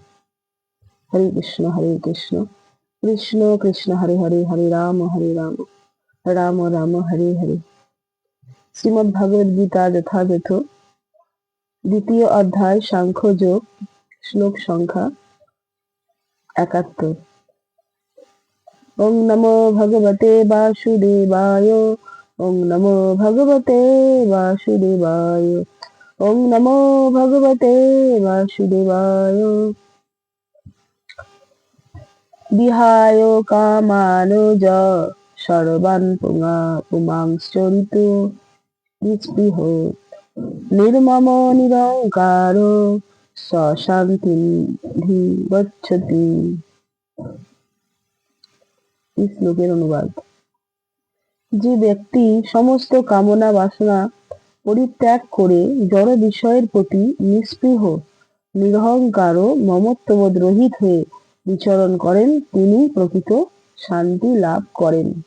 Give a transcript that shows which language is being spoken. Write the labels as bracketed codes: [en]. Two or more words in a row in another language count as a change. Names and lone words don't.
[sa] হরে কৃষ্ণ কৃষ্ণ কৃষ্ণ হরে হরে, হরে রাম রাম রাম হরে হরে। [bn] শ্রীমদ্ ভগবদ গীতা যথাযথ দ্বিতীয় অধ্যায় সাংখ্যযোগ, শ্লোক সংখ্যা ৭১। [sa] ওং নমো ভগবতে বাসুদেবায়, ওং নমো ভগবতে বাসুদেবায়, ওং নমো ভগবতে বাসুদেবায়। বিহায় কামানজ সর্বান পুমাংশ্চরিতো নিস্পৃহ নির্মম নিরঙ্কার শান্তিম গচ্ছতি। [bn] এই শ্লোকের অনুবাদ: যে ব্যক্তি সমস্ত কামনা বাসনা পরিত্যাগ করে জড় বিষয়ের প্রতি নিস্পৃহ, নিরহংকার ও মমত্ববোধ রহিত হয়ে বিচরণ করেন, তিনি প্রকৃত শান্তি লাভ করেন।